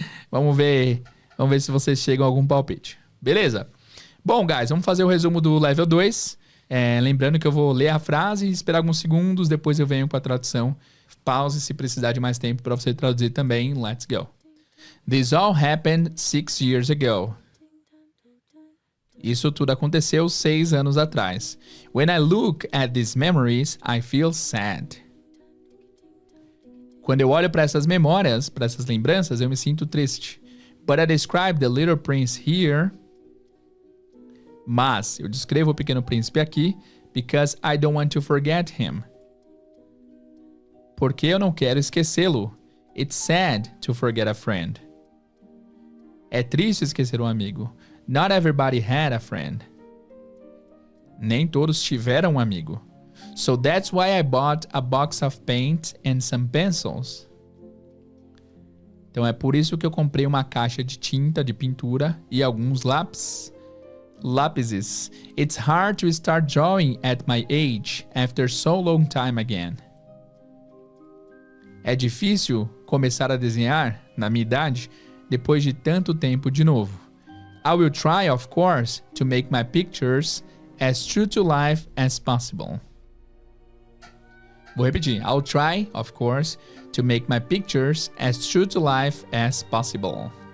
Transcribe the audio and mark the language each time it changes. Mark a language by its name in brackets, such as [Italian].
[Portuguese] Vamos ver se vocês chegam a algum palpite. Beleza? Bom, guys, vamos fazer o resumo do level 2. Lembrando que eu vou ler a frase e esperar alguns segundos, depois eu venho com a tradução. Pause se precisar de mais tempo para você traduzir também. [English] Let's go. This all happened 6 years ago. [Portuguese] Isso tudo aconteceu 6 anos atrás. [English] When I look at these memories, I feel sad. [Portuguese] Quando eu olho para essas memórias, para essas lembranças, eu me sinto triste. [English] But I describe the little prince here. [Portuguese] Mas eu descrevo o Pequeno Príncipe aqui [English] because I don't want to forget him. [Portuguese] Porque eu não quero esquecê-lo. [English] It's sad to forget a friend. [Portuguese] É triste esquecer um amigo. [English] Not everybody had a friend. [Portuguese] Nem todos tiveram um amigo. [English] So that's why I bought a box of paint and some pencils. [Portuguese] Então é por isso que eu comprei uma caixa de tinta, de pintura e alguns lápis. Lápis. [English] It's hard to start drawing at my age after so long time again. [Portuguese] É difícil começar a desenhar na minha idade depois de tanto tempo de novo. [English] I will try, of course, to make my pictures as true to life as possible. [Portuguese] Vou repetir. [English] I'll try, of course, to make my pictures as true to life as possible.